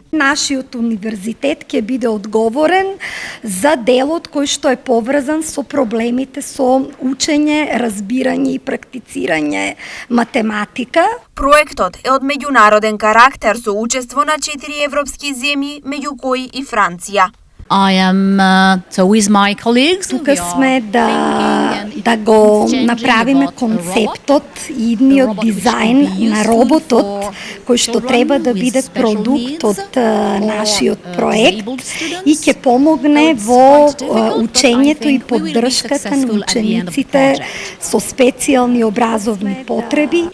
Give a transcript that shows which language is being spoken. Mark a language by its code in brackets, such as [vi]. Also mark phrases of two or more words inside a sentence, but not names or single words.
[mk] Нашиот универзитет ќе биде одговорен за делот кој што е поврзан со проблемите со учење, разбирање и практицирање математика. Проектот е од меѓународен карактер со учество на 4 европски земји, меѓу кои и Франција. [en] So with my colleagues, [mk] Тука сме да го направиме концептот и идниот дизајн на роботот кој што треба да биде продукт од нашиот проект и ќе помогне во учењето и поддршката на учениците со специјални образовни потреби.